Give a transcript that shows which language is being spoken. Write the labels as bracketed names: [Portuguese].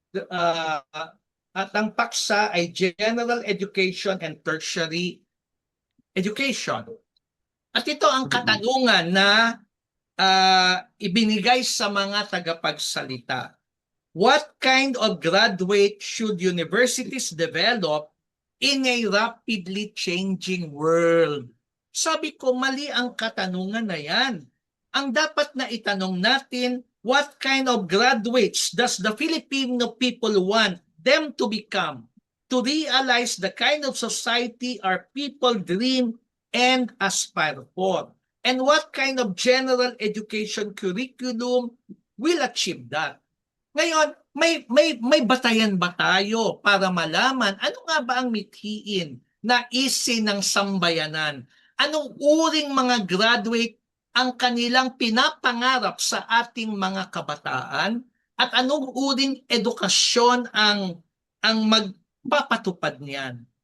[Filipino] At ang paksa ay General Education and Tertiary Education. At ito ang katanungan na ibinigay sa mga tagapagsalita. [English] What kind of graduate should universities develop in a rapidly changing world? [Filipino] Sabi ko, mali ang katanungan na yan. Ang dapat na itanong natin, [English] what kind of graduates does the Filipino people want them to become to realize the kind of society our people dream and aspire for? And what kind of general education curriculum will achieve that? [Filipino] Ngayon, may batayan ba tayo para malaman ano nga ba ang mithiin na isin ng sambayanan? Anong uring mga graduate ang kanilang pinapangarap sa ating mga kabataan? At anong uring edukasyon ang magpapatupad niyan?